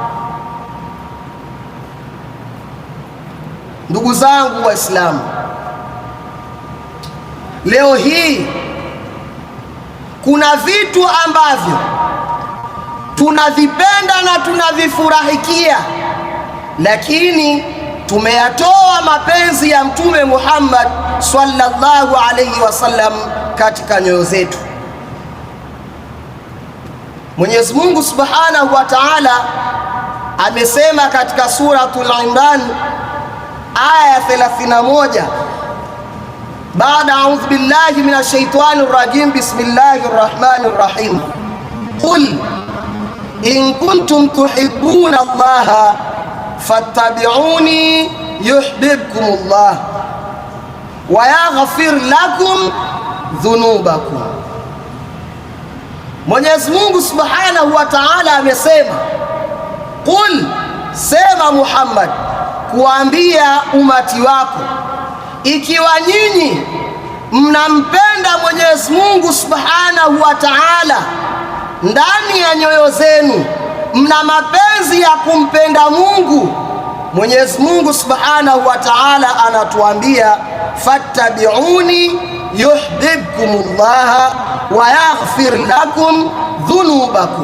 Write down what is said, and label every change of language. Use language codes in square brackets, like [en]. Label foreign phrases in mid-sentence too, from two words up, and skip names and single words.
[sw] Ndugu zangu Waislamu, leo hii kuna vitu ambavyo tunavipenda na tunavifurahikia, lakini tumeyatoa mapenzi ya Mtume Muhammad [ar] صلى الله عليه وسلم [sw] katika nyoyo zetu. Mwenyezi Mungu [ar] سبحانه وتعالى [sw] amesema katika suratul Imran aya 31, baada [ar] أعوذ بالله من الشيطان الرجيم بسم الله الرحمن الرحيم قل إن كنتم تحبون الله فاتبعوني يحببكم الله ويغفر لكم ذنوبكم. [sw] Mwenyezi Mungu [ar] سبحانه وتعالى [sw] amesema, qul, sema Muhammad, kuambia umati wako, ikiwa nyinyi mnampenda Mwenyezi Mungu [ar] سبحانه وتعالى, [sw] ndani ya nyoyo zenu mna mapenzi ya kumpenda Mungu, Mwenyezi Mungu [ar] سبحانه وتعالى [sw] anatuambia [ar] فاتبعوني يحببكم الله ويغفر لكم ذنوبكم.